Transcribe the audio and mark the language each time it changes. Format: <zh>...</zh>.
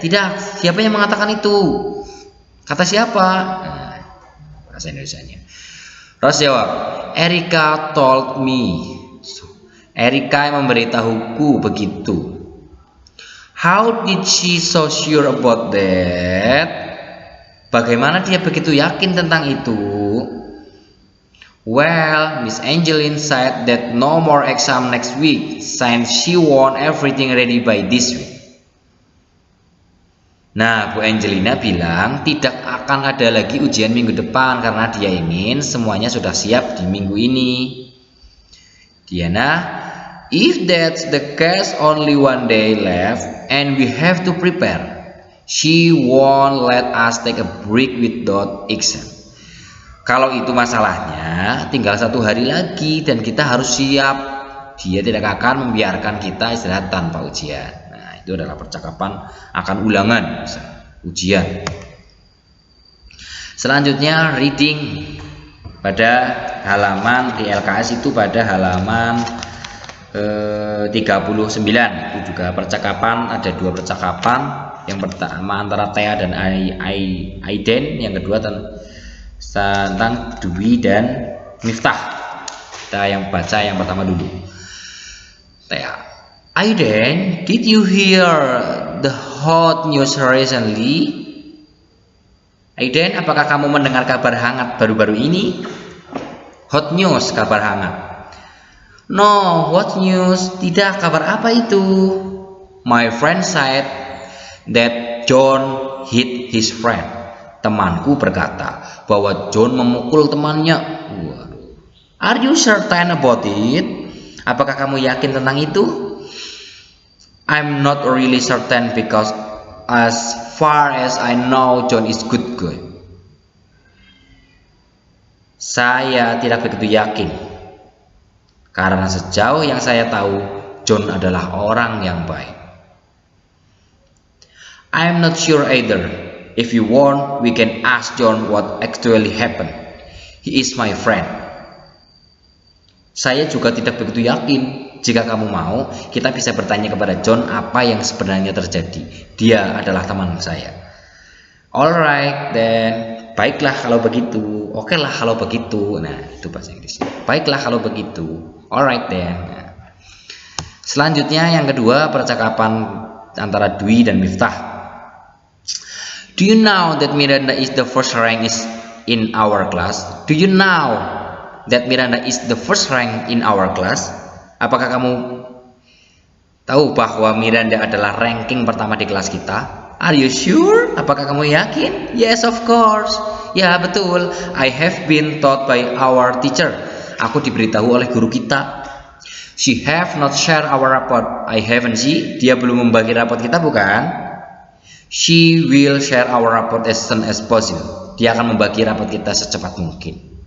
<id>Tidak, siapa yang mengatakan itu? Kata siapa? Nah, bahasa Indonesianya. Rose jawab,</id> <en>Erika told me.</en> <id>Erika yang memberitahuku begitu.</id> <en>How did she so sure about that?</en> <id>Bagaimana dia begitu yakin tentang itu?</id> <en>Well, Miss Angeline said that no more exam next week since she want everything ready by this week.</en> <id>Nah, Bu Angelina bilang tidak akan ada lagi ujian minggu depan karena dia ingin semuanya sudah siap di minggu ini.</id> <en>Diana, if that's the case, only one day left and we have to prepare. She won't let us take a break without exam.</en> <id>Kalau itu masalahnya, tinggal 1 hari lagi dan kita harus siap. Dia tidak akan membiarkan kita istirahat tanpa ujian. Nah, itu adalah percakapan akan ulangan, ujian. Selanjutnya reading pada halaman di LKS itu pada halaman 39. Itu juga percakapan, ada 2 percakapan. Yang pertama antara Thea dan Aiden, yang kedua tentang Dwi dan Miftah. Kita yang baca yang pertama dulu.</id> <en>Thea, Aiden, did you hear the hot news recently?</en> <id>Aiden, apakah kamu mendengar kabar hangat baru-baru ini?</id> <en>Hot news,</en> <id>kabar hangat.</id> <en>No, what news?</en> <id>Tidak, kabar apa itu?</id> <en>My friend said that John hit his friend.</en> <id>Temanku berkata bahwa John memukul temannya.</id> <en>Are you certain about it?</en> <id>Apakah kamu yakin tentang itu?</id> <en>I'm not really certain because as far as I know John is good guy.</en> <id>Saya tidak begitu yakin karena sejauh yang saya tahu John adalah orang yang baik.</id> <en>I'm not sure either. If you want, we can ask John what actually happened. He is my friend.</en> <id>Saya juga tidak begitu yakin. Jika kamu mau, kita bisa bertanya kepada John apa yang sebenarnya terjadi. Dia adalah teman saya.</id> <en>Alright then.</en> <id>Baiklah kalau begitu. Oke lah kalau begitu. Nah, itu bahasa Inggrisnya. Baiklah kalau begitu.</id> <en>Alright then.</en> <id>Nah. Selanjutnya yang kedua percakapan antara Dwi dan Miftah.</id> <en>Do you know that Miranda is the first rank in our class? Do you know that Miranda is the first rank in our class?</en> <id>Apakah kamu tahu bahwa Miranda adalah ranking pertama di kelas kita?</id> <en>Are you sure?</en> <id>Apakah kamu yakin?</id> <en>Yes, of course.</en> <id>Ya, betul.</id> <en>I have been taught by our teacher.</en> <id>Aku diberitahu oleh guru kita.</id> <en>She have not share our report. I haven't she?</en> <id>Dia belum membagi rapot kita, bukan?</id> <en>She will share our report as soon as possible.</en> <id>Dia akan membagi rapot kita secepat mungkin.</id>